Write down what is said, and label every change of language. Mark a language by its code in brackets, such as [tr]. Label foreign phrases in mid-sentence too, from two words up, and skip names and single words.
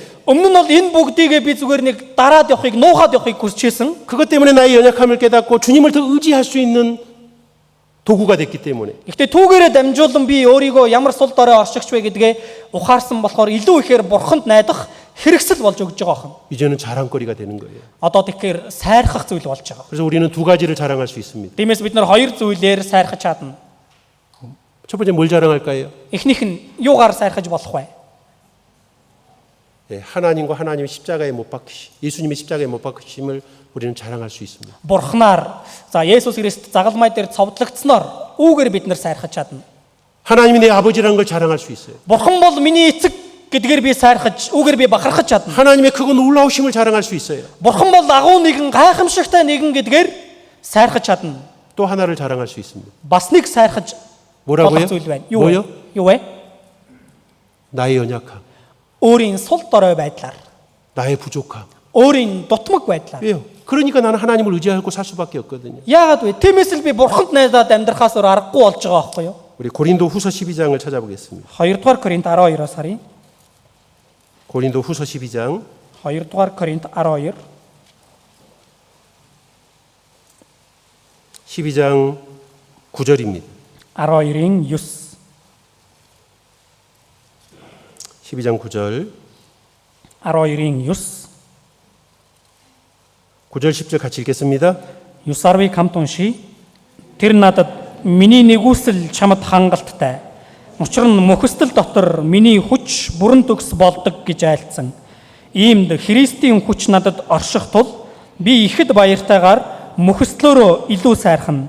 [mn] Өмнө нь бол энэ бүгдийг би зүгээр нэг дараад явахыг, нуухад явахыг хүсчихсэн. [ko] 그것 때문에 나의 연약함을 깨닫고 주님을 더 의지할 수 있는 도구가 됐기 때문에 [mn] Гэхдээ түүгээрээ дамжуулан би өөрийгөө ямар сул дорой оршигч вэ гэдгээ ухаарсан болохоор илүү ихээр бурханд найдах хэрэгсэл болж өгж байгаа юм. [ko] 이제는 자랑거리가 되는 거예요. [mn] Одоо тэгэхээр сайрхах зүйл болж байгаа. [ko] 그래서 우리는 두 가지를 자랑할 수 있습니다. [mn] Тиймээс бид нар хоёр зүйлээр сайрхаж чадна. [ko] 첫 번째 뭘 자랑할까요? [mn] Эхнийх нь юугаар сайрхаж болох вэ? [ko] 하나님과 하나님의 십자가에 못 박히시, 예수님의 십자가에 못 박히심을 우리는 자랑할 수 있습니다. [mn] Бурхнаар за Есүс Христ загалмай дээр цовдлогдсноор үүгээр бид нар сайрхаж чадна. [ko] 하나님이 내 아버지라는 걸 자랑할 수 있어요. [mn] Бурхан бол миний эцэг гэдгээр би сайрхаж, үүгээр би бахархаж чадна. [ko] 하나님의 크고 놀라우심을 자랑할 수 있어요. [mn] Бурхан бол агуу нэгэн, гайхамшигтай нэгэн гэдгээр сайрхаж чадна. [ko] 또 하나를 자랑할 수 있습니다. [mn] Бас нэг сайрхаж [ko] 뭐라고요? [mn] болох зүйл байна. [ko] 뭐요? [mn] Юу вэ? [ko] 나의 연약함, [mn] Өөрийн сул дорой байдлаар, [ko] 나의 부족함. [mn] өөрийн дутмаг байдлаар. [ko] 왜요? 그러니까 나는 하나님을 의지하고 살 수밖에 없거든요. [mn] Яагаад вэ? Тиймээс л би бурханд найдаад амьдрахаас өөр аргагүй болж байгаа байхгүй юу? [ko] 우리 고린도 후서 12장을 찾아보겠습니다. [mn] 2-р Коринт 12-оос харъя. [ko] 고린도 후서 12장 [mn] 2-р Коринт 12. [ko] 12장 9절입니다. [mn] 12-ийн 9. [ko] 12장 9절 [mn] 12-ийн 9. [ko] 9절 10절 같이 읽겠습니다. [mn] 9-ыг хамт уншия. Тэр надад миний нэгүсэл чамд хангалттай. Учир нь мөхөстөл дотор миний хүч бүрэн төгс болдог гэж айлцсан. Иймд Христийн хүч надад орших тул би ихэд баяртайгаар мөхөстлөөрөө илүү сайрхна.